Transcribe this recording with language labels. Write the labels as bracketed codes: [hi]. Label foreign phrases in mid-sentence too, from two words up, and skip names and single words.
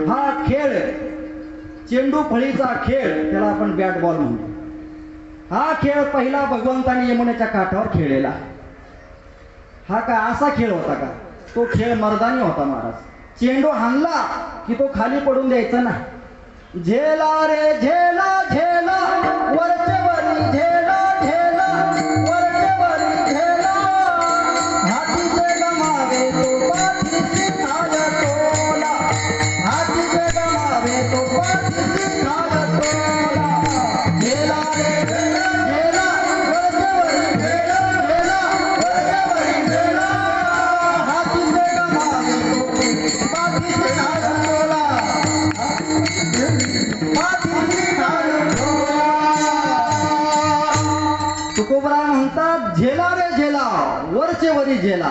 [mr] हा खेळ चेंडू फळीचा खेळ त्याला आपण बॅट बॉल म्हणतो. हा खेळ पहिला भगवंताने यमुनेच्या काठावर खेळलेला. हा काय असा खेळ होता का? तो खेळ मर्दानी होता महाराज. चेंडू हाणला की तो खाली पडून द्यायचा नाही. झेला रे झेला झेला वरचे वरी झेला झेला वरचे वरी झेला हातीचे गमावे तो पाठीची खाल तोला हातीचे गमावे तो पाठीची खाल तोला झेला रे झेला झेला वरचे वरी झेला झेला वरचे वरी झेला हातीचे गमावे तो पाठीची खाल तोला तुकोबरा म्हणतात झेला रे झेला वरचे वरी झेला.